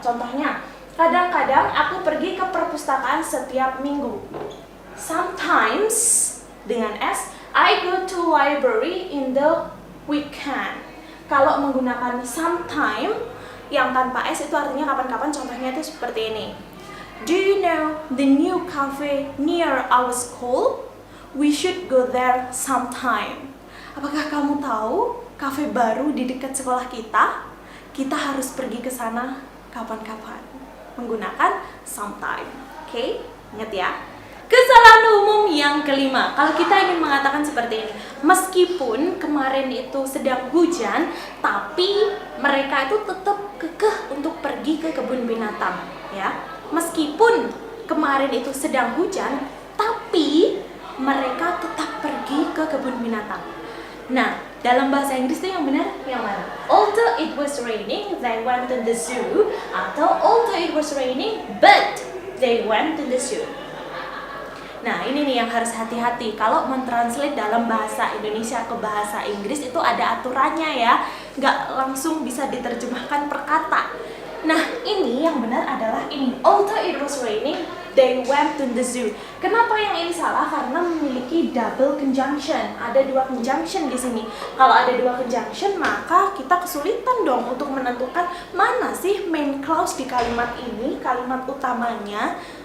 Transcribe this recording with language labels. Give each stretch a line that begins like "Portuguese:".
Indonesian: Contohnya, kadang-kadang aku pergi ke perpustakaan setiap minggu.
English: Sometimes
Indonesian: dengan
English: S, I go to library in the weekend.
Indonesian: Kalau menggunakan sometime yang tanpa S itu artinya kapan-kapan. Contohnya itu seperti ini.
English: Do you know the new cafe near our school? We should go there sometime.
Indonesian: Apakah kamu tahu kafe baru di dekat sekolah kita? Kita harus pergi ke sana kapan-kapan. Menggunakan sometime. Oke? Ingat ya. Kesalahan umum yang kelima, kalau kita ingin mengatakan seperti ini, meskipun kemarin itu sedang hujan, tapi mereka itu tetap kekeh untuk pergi ke kebun binatang, ya. Meskipun kemarin itu sedang hujan, tapi mereka tetap pergi ke kebun binatang. Nah, dalam bahasa Inggris itu yang benar yang mana?
English: Although it was raining, they went to the zoo,
Indonesian: atau
English: although it was raining, but they went to the zoo.
Indonesian: Nah, ini nih yang harus hati-hati. Kalau mentranslate dalam bahasa Indonesia ke bahasa Inggris itu ada aturannya ya. Nggak langsung bisa diterjemahkan per kata. Nah, ini yang benar adalah ini.
English: Although it was raining, they went to the zoo.
Indonesian: Kenapa yang ini salah? Karena memiliki double conjunction. Ada dua conjunction di sini. Kalau ada dua conjunction, maka kita kesulitan dong untuk menentukan mana sih main clause di kalimat ini, kalimat utamanya.